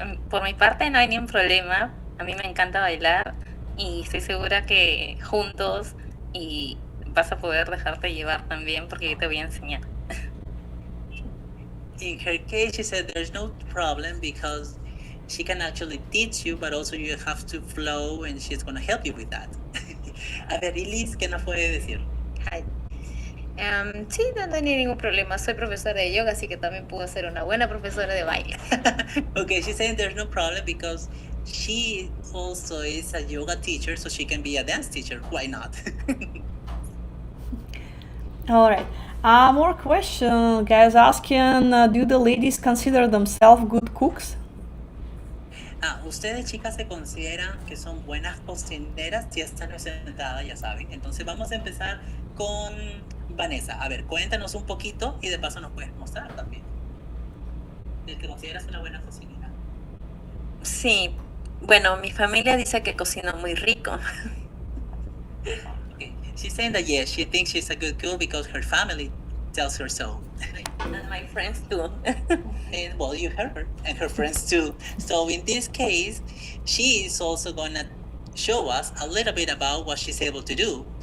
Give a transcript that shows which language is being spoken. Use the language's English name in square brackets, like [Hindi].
[Spanish] Por mi parte no hay ningún problema. A mí me encanta bailar y estoy segura que juntos y vas a poder dejarte llevar también porque yo te voy a enseñar. [English] In her case, she said there's no problem because she can actually teach you, but also you have to flow and she's going to help you with that. [Spanish] A ver, Liz, ¿qué nos puede decir? [English] Hi. [Spanish] Sí, no hay ningún problema. Soy profesora de yoga, así que también puedo ser una buena profesora de baile. [English] Okay, she's saying there's no problem because she also is a yoga teacher, so she can be a dance teacher. Why not? All right. More question, guys asking, do the ladies consider themselves good cooks? [Spanish] Ustedes, chicas, se consideran que son buenas cocineras. Si esta no es sentada, ya saben. Entonces vamos a empezar con Vanessa. A ver, cuéntanos un poquito y de paso nos puedes mostrar también. ¿Te consideras una buena cocinera? Sí, bueno, mi familia dice que cocino muy rico. [English] Okay. She's saying that yes, she thinks she's a good cook because her family tells her so. And my friends too. And well, you heard her and her friends too. So in this case, she is also gonna show us a little bit about what she's able to do.